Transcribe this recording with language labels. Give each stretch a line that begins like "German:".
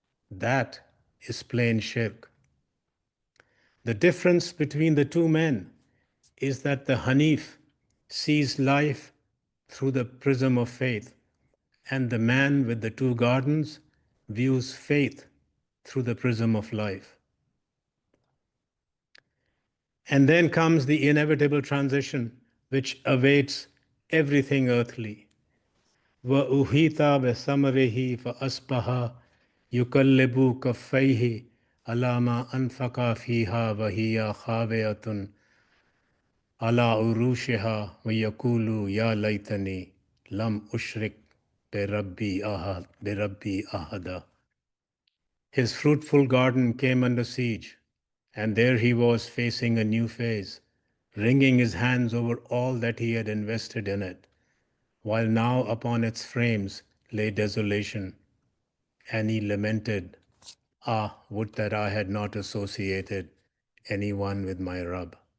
English: That is plain shirk. The difference between the two men is that the Hanif sees life through the prism of faith, and the man with the two gardens views faith through the prism of life. And then comes the inevitable transition which awaits everything earthly.
Arabic: وأحيط بثمره فأصبح يقلب كفيه على ما أنفق فيها وهي خاوية على عروشها ويقول يا ليتني لم أشرك بربي أحدا.
English: His fruitful garden came under siege, and there he was facing a new phase, wringing his hands over all that he had invested in it, while now upon its frames lay desolation, and he lamented, Ah, would that I had not associated anyone with my Rabb.